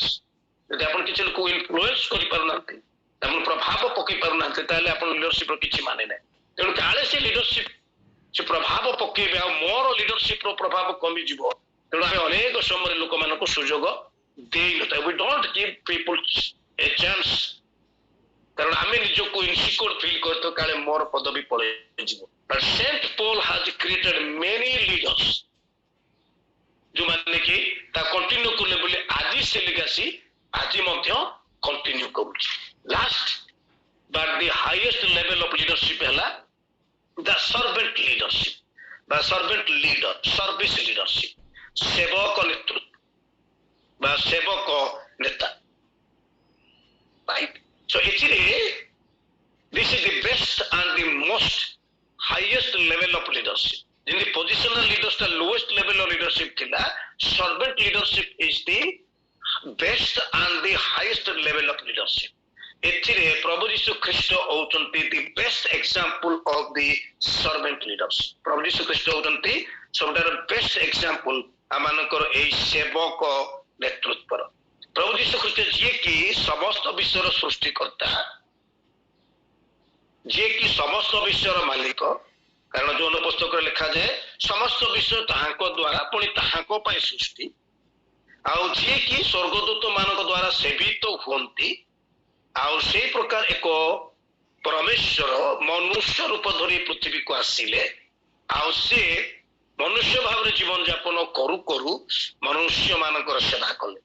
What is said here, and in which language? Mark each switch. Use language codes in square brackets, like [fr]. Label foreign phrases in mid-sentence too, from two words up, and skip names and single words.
[or] ଯଦି ଆପଣ କିଛି ଲୋକ ଇନଫ୍ଲୁଏନ୍ସ କରିପାରୁନାହାନ୍ତି, ଆପଣ ପ୍ରଭାବ ପକେଇ ପାରୁନାହାନ୍ତି, ତାହେଲେ ଆପଣ ଲିଡରସିପ ର କିଛି ମାନେ ନାହିଁ। ତେଣୁ କାଳେ ସେ ଲିଡରସିପ ସେ ପ୍ରଭାବ ପକେଇବେ ଆଉ ମୋର ଲିଡରସିପ ର ପ୍ରଭାବ କମିଯିବ, ତେଣୁ ଆମେ ଅନେକ ସମୟରେ ଲୋକମାନଙ୍କୁ ସୁଯୋଗ ଦେଇନଥାଏ। [en] We don't give people a chance, [or] କାରଣ ଆମେ ନିଜକୁ [en] insecure feel [or] କରିଥାଉ କାଳେ ମୋର ପଦବୀ ପଳେଇଯିବ। [en] But Saint Paul has created many leaders [or] ଯୋଉମାନେ କି ତା କଣ୍ଟିନ୍ୟୁ କଲେ ବୋଲି ଆଜି ସେ ଲିଗାସି ଆଜି ମଧ୍ୟ କଣ୍ଟିନ୍ୟୁ କରୁଛି। [en] Last but the highest level of leadership ହେଲା the servant leadership ବା servant leader, service leadership, [or] ସେବକ ନେତୃତ୍ୱ ବା ସେବକ ନେତା, [en] ରାଇଟ। So this is the best and the most highest level of leadership. In the positional leadership, lowest level of leadership thila, servant leadership is the best and the highest level of leadership. [or] ଏଥିରେ ପ୍ରଭୁ ଯୀଶୁ ଖ୍ରୀଷ୍ଟ ହଉଛନ୍ତି [en] the best example of the servant leadership. [or] ପ୍ରଭୁ ଯୀଶୁ ଖ୍ରୀଷ୍ଟ ହଉଛନ୍ତି ସବୁଠାରୁ [en] best example [or] ଆମମାନଙ୍କର ଏଇ ସେବକ ନେତୃତ୍ୱର। ପ୍ରଭୁ ଯୀଶୁ ଖ୍ରୀଷ୍ଟ ଯିଏ କି ସମସ୍ତ ବିଶ୍ୱର ସୃଷ୍ଟିକର୍ତ୍ତା, ଯିଏ କି ସମସ୍ତ ବିଶ୍ୱର ମାଲିକ, କାରଣ ଯୌନ ପୁସ୍ତକରେ ଲେଖାଯାଏ ସମସ୍ତ ବିଶ୍ୱ ତାହାଙ୍କ ଦ୍ୱାରା ପୁଣି ତାହାଙ୍କ ପାଇଁ ସୃଷ୍ଟି, ଆଉ ଯିଏ କି ସ୍ୱର୍ଗଦୂତ ମାନଙ୍କ ଦ୍ୱାରା ସେବିତ ହୁଅନ୍ତି, ଆଉ ସେଇ ପ୍ରକାର ଏକ ପରମେଶ୍ୱର ମନୁଷ୍ୟ ରୂପ ଧରି ପୃଥିବୀକୁ ଆସିଲେ, ଆଉ ସେ ମନୁଷ୍ୟ ଭାବରେ ଜୀବନ ଯାପନ କରୁ କରୁ ମନୁଷ୍ୟ ମାନଙ୍କର ସେବା କଲେ।